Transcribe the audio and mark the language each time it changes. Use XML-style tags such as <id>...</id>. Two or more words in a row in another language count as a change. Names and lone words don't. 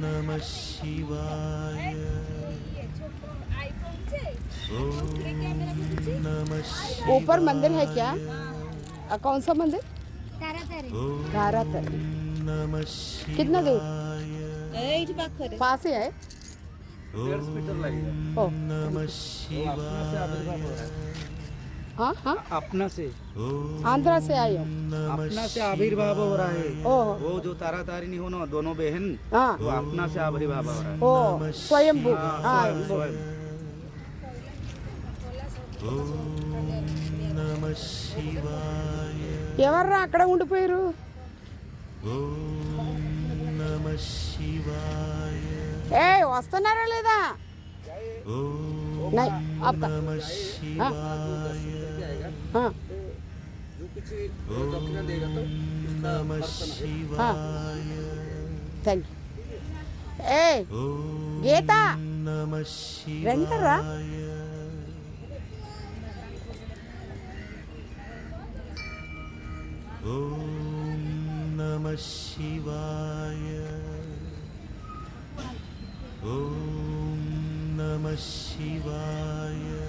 <sa>शिवाय ओम नमः शिवाय</sa> <hi>ऊपर मंदिर है क्या? कौन सा मंदिर? तारा तारी।</hi> <sa>नमः</sa> <hi>कितना दूर?</hi> <sa>शिवाय</sa> <hi>पास ही है। ओ</hi> <sa>नमः शिवाय</sa> <hi>हाँ हाँ, अपना से आंध्रा से आई हूँ। अपना से आविर्भाव हो रहा है। ओह वो जो तारा तारिणी हो ना दोनों बहन, हाँ, वो अपना से आविर्भाव हो रहा है। ओ स्वयंभू। हाँ स्वयं स्वयं</hi> <sa>नमः शिवाय</sa> <te>ఎవర్రా అక్కడ ఉండిపోయారు?</te> <sa>ओम नमः शिवाय</sa> <te>ఏ వస్తున్నారా లేదా?</te> <sa>ओम</sa> <hi>नहीं आपका</hi> <sa>नमः शिवाय</sa> <hi>हाँ</hi> <sa>ओम नमः शिवाय</sa> <en>thank you. ఏ</en> <sa>ओम</sa> <te>గీత</te> <sa>नमः</sa> <te>రండరా.</te> <sa>शिवाय ओम नमः शिवाय ओम नमः शिवाय</sa>